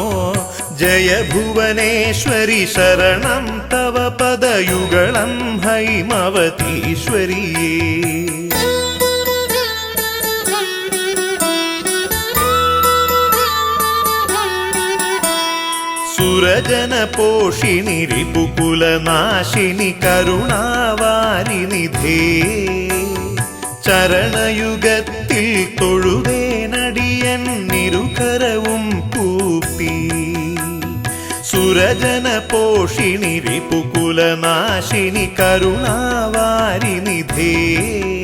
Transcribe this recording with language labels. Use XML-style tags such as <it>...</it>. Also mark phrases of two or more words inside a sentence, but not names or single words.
<sa>जय भुवनेश्वरि शरणं तव पदयुगलं हैमवतीश्वरिये. सुरजनपोषिणि रिपुकुलनाशिनि करुणावारिनिधे.</sa> <ml>ചരണയുഗത്തിൽ തൊഴുവേനടിയൻ നിരുകരവും കൂപ്പി.</ml> <sa>സുരജന പോഷിണി റിപുകുലനാശിനി കരുണാവാരിനിധേ.</sa>